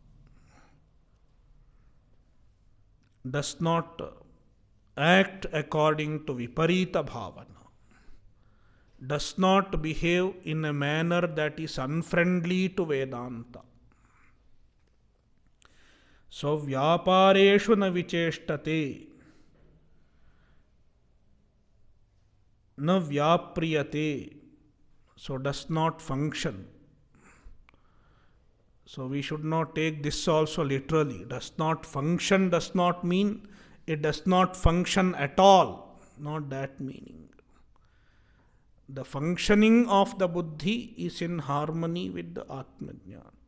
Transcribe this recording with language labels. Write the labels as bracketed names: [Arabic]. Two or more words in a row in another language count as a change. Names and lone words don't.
[English] Does not act according to [Sanskrit] विपरीत भावना. [English] Does not behave in a manner that is unfriendly to Vedanta. So, [Sanskrit] व्यापारेषु न विचेष्टते न व्याप्रियते, [English] so does not function. So, we should not take this also literally. Does not function does not mean it does not function at all. Not that meaning. The functioning of the buddhi is in harmony with the Atmajnana.